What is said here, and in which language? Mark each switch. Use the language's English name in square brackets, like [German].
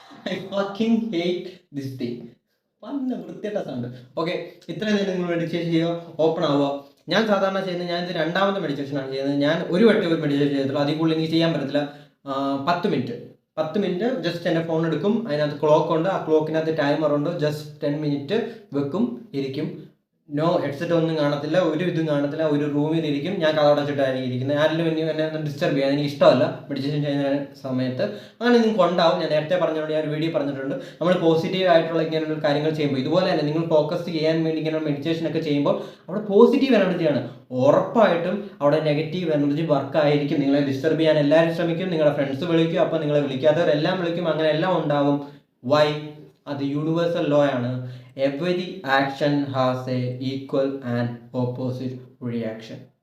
[English] I fucking hate this thing. [Malayalam] വൃത്തിയായിട്ട sound. Okay, ഇത്രയും നേരം നിങ്ങൾ മെഡിറ്റേഷൻ ചെയ്യുക, ഓപ്പൺ ആവുക. ഞാൻ സാധാരണ ചെയ്യുന്നത്, ഞാനിത് 2ാമത്തെ മെഡിറ്റേഷനാണ് ചെയ്യുന്നത്. ഞാൻ ഒരു വട്ടം ഒരു മെഡിറ്റേഷൻ ചെയ്തിട്ടുള്ളൂ. അതിൽ കൂടുതൽ എനിക്ക് ചെയ്യാൻ പറ്റത്തില്ല. 10 മിനിറ്റ് ജസ്റ്റ് എൻ്റെ ഫോൺ എടുക്കും. അതിനകത്ത് ക്ലോക്ക് ഉണ്ട്, ആ ക്ലോക്കിനകത്ത് ടൈമർ ഉണ്ട്. ജസ്റ്റ് 10 മിനിറ്റ് വെക്കും, ഇരിക്കും. നോ ഹെഡ്സെറ്റ് ഒന്നും കാണത്തില്ല, ഒരു ഇതും കാണത്തില്ല. ഒരു റൂമിലിരിക്കും, ഞാൻ കതടച്ചിട്ടായിരിക്കും ഇരിക്കുന്നത്. ആരെങ്കിലും എന്നെ ഒന്ന് ഡിസ്റ്റർബ് ചെയ്യാൻ എനിക്ക് ഇഷ്ടമല്ല മെഡിറ്റേഷൻ ചെയ്യുന്ന സമയത്ത്. അങ്ങനെ നിങ്ങൾക്ക് ഉണ്ടാവും. ഞാൻ നേരത്തെ പറഞ്ഞുകൊണ്ട് ഞാൻ ഒരു വീഡിയോ പറഞ്ഞിട്ടുണ്ട്. നമ്മൾ പോസിറ്റീവ് ആയിട്ടുള്ള ഇങ്ങനെയുള്ള കാര്യങ്ങൾ ചെയ്യുമ്പോൾ, ഇതുപോലെ തന്നെ നിങ്ങൾ ഫോക്കസ് ചെയ്യാൻ വേണ്ടി ഇങ്ങനെ മെഡിറ്റേഷൻ ഒക്കെ ചെയ്യുമ്പോൾ അവിടെ പോസിറ്റീവ് എനർജിയാണ്. ഉറപ്പായിട്ടും അവിടെ നെഗറ്റീവ് എനർജി വർക്ക് ആയിരിക്കും. നിങ്ങളെ ഡിസ്റ്റർബ് ചെയ്യാൻ എല്ലാവരും ശ്രമിക്കും. നിങ്ങളുടെ ഫ്രണ്ട്സ് വിളിക്കും, അപ്പോൾ നിങ്ങളെ വിളിക്കാത്തവരെല്ലാം വിളിക്കും. അങ്ങനെ എല്ലാം ഉണ്ടാവും. വൈ? അത് യൂണിവേഴ്സൽ ലോ ആണ്. [English] Every action has a equal and opposite reaction.